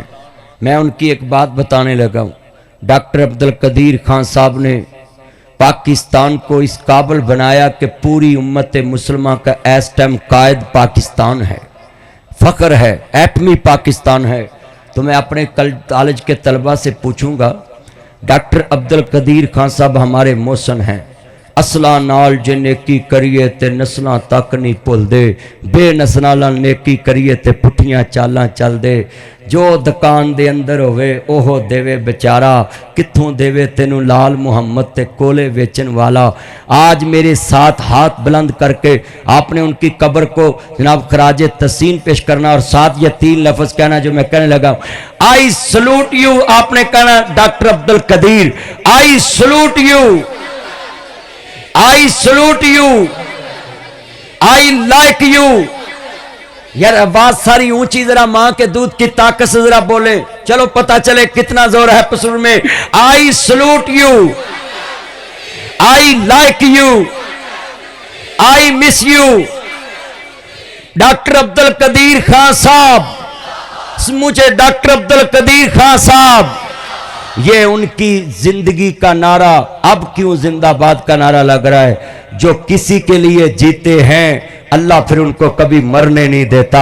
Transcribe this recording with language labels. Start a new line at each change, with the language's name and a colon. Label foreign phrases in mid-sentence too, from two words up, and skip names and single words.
Urdu: میں ان کی ایک بات بتانے لگا ہوں، ڈاکٹر عبدالقدیر خان صاحب نے پاکستان کو اس قابل بنایا کہ پوری امت مسلمہ کا اس ٹائم قائد پاکستان ہے، فخر ہے، ایٹمی پاکستان ہے۔ تو میں اپنے کالج کے طلبہ سے پوچھوں گا، ڈاکٹر عبدالقدیر خان صاحب ہمارے محسن ہیں،
Punjabi: اصلاں نال جے نیکی کریے تے نسلاں تک نہیں پھل دے، بے نسلاں نال نیکی کریے تے پٹھیاں چالاں چل دے، جو دکان دے اندر ہوئے اوہو دیوے بیچارہ، کتھوں دیوے تینوں لال محمد تے کولے ویچن والا۔
Urdu: آج میرے ساتھ ہاتھ بلند کر کے آپ نے ان کی قبر کو جناب خراج تحسین پیش کرنا، اور ساتھ یہ 3 لفظ کہنا جو میں کہنے لگا،
English: I salute you.
Urdu: آپ نے کہنا ڈاکٹر عبدالقدیر،
English: I salute you, I salute you, I like you۔
Urdu: یار آواز ساری اونچی، ذرا ماں کے دودھ کی طاقت سے ذرا بولے، چلو پتہ چلے کتنا زور ہے پسور میں۔
English: I salute you, I like you, I miss you۔
Urdu: ڈاکٹر عبدالقدیر خان صاحب، مجھے ڈاکٹر عبدالقدیر خان صاحب، یہ ان کی زندگی کا نعرہ اب کیوں زندہ باد کا نعرہ لگ رہا ہے؟ جو کسی کے لیے جیتے ہیں اللہ پھر ان کو کبھی مرنے نہیں دیتا۔